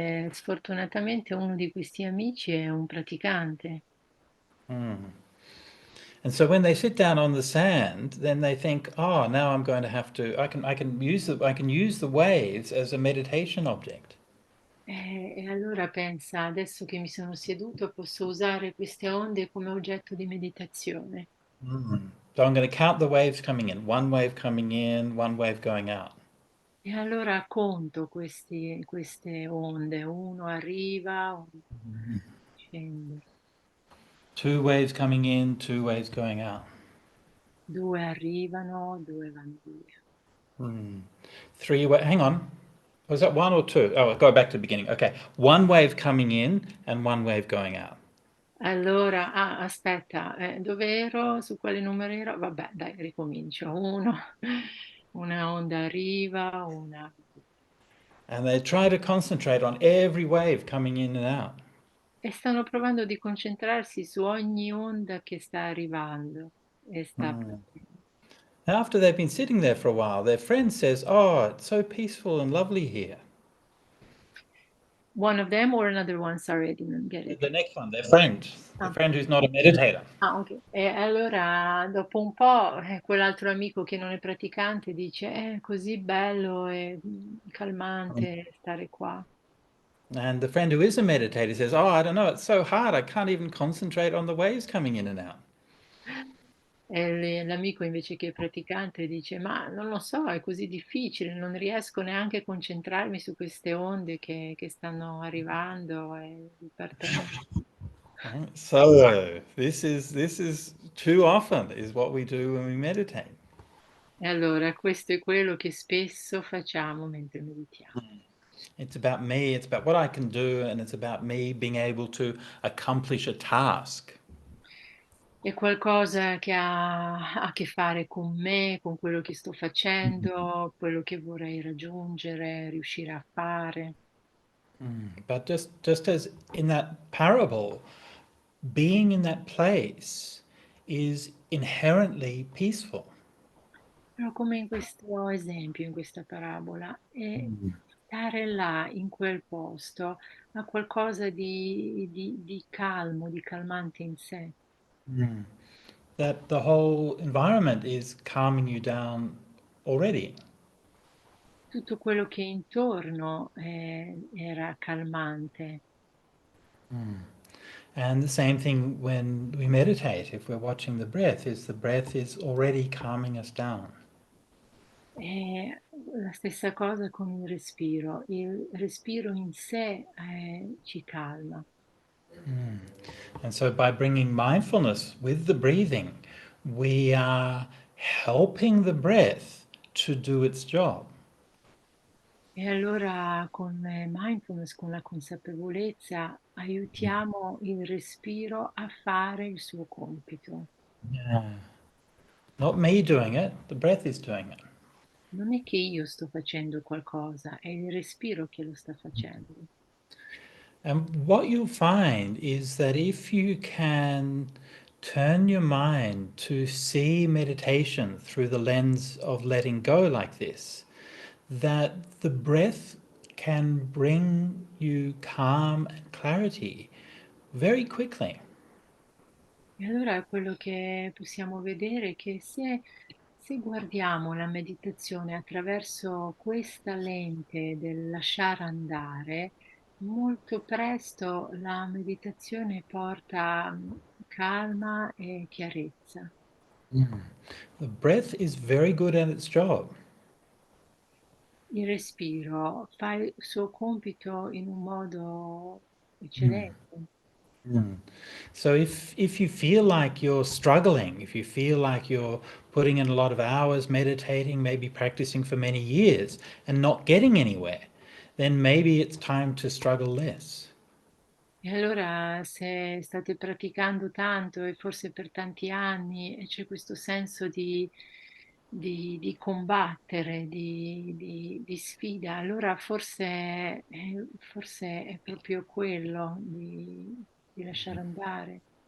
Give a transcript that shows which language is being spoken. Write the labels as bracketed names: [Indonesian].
[Italian] Sfortunatamente uno di questi amici è un praticante. [English] And so when they sit down on the sand, then they think, "Oh, now I'm going to have to. I can use the waves as a meditation object." [Italian] E allora pensa, adesso che mi sono seduto posso usare queste onde come oggetto di meditazione. [English] So I'm going to count the waves coming in. One wave coming in, one wave going out. [Italian] E allora conto queste onde, uno arriva, uno scende, [English] Two waves coming in, two waves going out. [Italian] due arrivano, due vanno via. [English] Hang on. Was that one or two? Oh, I'll go back to the beginning. Okay. One wave coming in and one wave going out. [Italian] Allora, aspetta, dove ero? Su quale numero ero? Vabbè, dai, ricomincio. Uno, una onda arriva, una... [English] And they try to concentrate on every wave coming in and out. [Italian] E stanno provando di concentrarsi su ogni onda che sta arrivando e sta partendo. [English] After they've been sitting there for a while, their friend says, "Oh, it's so peaceful and lovely here." One of them or another one? Sorry, I didn't get it. The next one, their Ah, friend who's not a meditator. ok. [Italian] E allora dopo un po' quell'altro amico che non è praticante dice: È così bello e calmante stare qua." [English] And the friend who is a meditator says, "Oh, I don't know, it's so hard. I can't even concentrate on the waves coming in and out." [Italian] E l'amico invece che è praticante dice: Ma non lo so, è così difficile, non riesco neanche a concentrarmi su queste onde che stanno arrivando e partendo. [English] So this is too often is what we do when we meditate. [Italian] E allora questo è quello che spesso facciamo mentre meditiamo. [English] It's about me, it's about what I can do, and it's about me being able to accomplish a task. [Italian] È qualcosa che ha a che fare con me, con quello che sto facendo, quello che vorrei raggiungere, riuscire a fare. [English] But just as in that parable, being in that place is inherently peaceful. [Italian] Però come in questo esempio, in questa parabola, stare là, in quel posto, ha qualcosa di calmo, di calmante in sé. [English] That the whole environment is calming you down already. [Italian] Tutto quello che è intorno era calmante. [English] And the same thing when we meditate, if we're watching the breath is already calming us down. [Italian] E la stessa cosa con il respiro in sé ci calma. [English] And so by bringing mindfulness with the breathing, we are helping the breath to do its job. [Italian] E allora con mindfulness, con la consapevolezza, aiutiamo il respiro a fare il suo compito. Yeah. [English] Not me doing it, the breath is doing it. [Italian] Non è che io sto facendo qualcosa, è il respiro che lo sta facendo. [English] And what you'll find is that if you can turn your mind to see meditation through the lens of letting go like this, that the breath can bring you calm and clarity very quickly. [Italian] E allora quello che possiamo vedere è che se guardiamo la meditazione attraverso questa lente del lasciare andare, molto presto la meditazione porta calma e chiarezza. [English] The breath is very good at its job. [Italian] Il respiro fa il suo compito in un modo eccellente. [English] So if you feel like you're struggling, if you feel like you're putting in a lot of hours meditating, maybe practicing for many years and not getting anywhere, then maybe it's time to struggle less. [Italian] E allora se state praticando tanto e forse per tanti anni e c'è questo senso di combattere, di sfida, allora forse è proprio quello di lasciare andare.